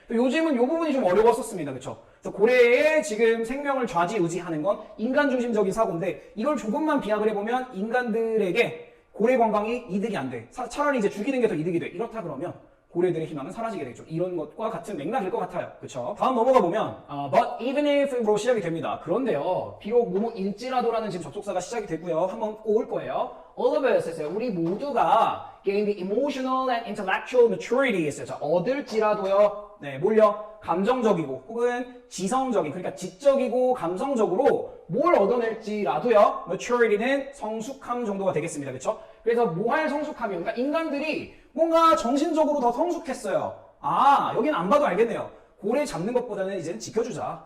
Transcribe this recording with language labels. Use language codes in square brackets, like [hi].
[ko] 요즘은 이 부분이 좀 어려웠었습니다. 그쵸? 그래서 고래의 지금 생명을 좌지우지하는 건 인간 중심적인 사고인데, 이걸 조금만 비약을 해보면 인간들에게 고래 관광이 이득이 안 돼. 차라리 이제 죽이는 게 더 이득이 돼. 이렇다 그러면 고래들의 희망은 사라지게 되죠. 이런 것과 같은 맥락일 것 같아요. 그쵸? 다음 넘어가 보면 [en] but even if [ko] 로 시작이 됩니다. 그런데요, 비록 뭐뭐일지라도라는 지금 접속사가 시작이 되고요. 한번 꼬을 거예요. [en] All of us [ko] 했어요. 우리 모두가 [en] gain the emotional and intellectual maturity [ko] 했어요. 자, 얻을지라도요. 네, 뭘요? 감정적이고 혹은 지성적인, 그러니까 지적이고 감성적으로 뭘 얻어낼지라도요. maturity는 성숙함 정도가 되겠습니다. 그렇죠? 그래서 뭐 할 성숙함이요? 그러니까 인간들이 뭔가 정신적으로 더 성숙했어요. 아, 여긴 안 봐도 알겠네요. 고래 잡는 것보다는 이제는 지켜주자.